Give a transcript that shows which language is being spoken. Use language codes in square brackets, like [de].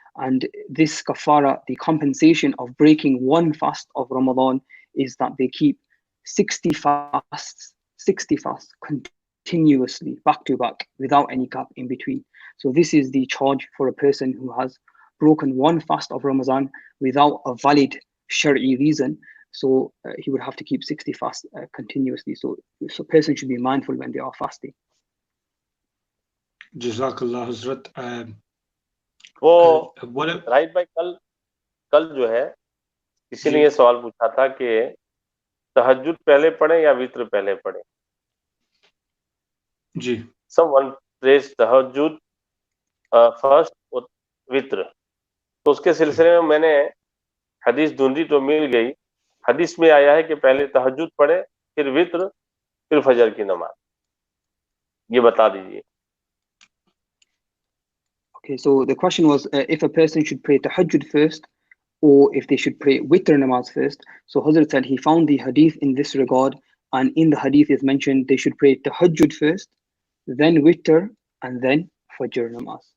[en] And this kafara, the compensation of breaking one fast of Ramadan, is that they keep 60 fasts continuously, back to back, without any gap in between. So this is the charge for a person who has broken one fast of Ramadan without a valid Shari'i reason. So he would have to keep 60 fasts continuously. So a person should be mindful when they are fasting. Jazakallah Hazrat. [ur] وہ right بھائی کل جو ہے کسی نے یہ سوال پوچھا تھا کہ تہجد پہلے پڑھیں یا وطر پہلے پڑھیں. جی [en] someone prays تہجد first اور وطر. [ur] تو اس کے سلسلے میں نے حدیث ڈھونڈی تو مل گئی. حدیث میں آیا ہے کہ پہلے تہجد پڑھے پھر وطر پھر فجر کی نماز. یہ بتا دیجیے. [en] Okay, so the question was if a person should pray tahajjud first or if they should pray witr namaz first. So Hazrat said he found the hadith in this regard, and in the hadith is mentioned they should pray tahajjud first, then witr, and then fajr namaz.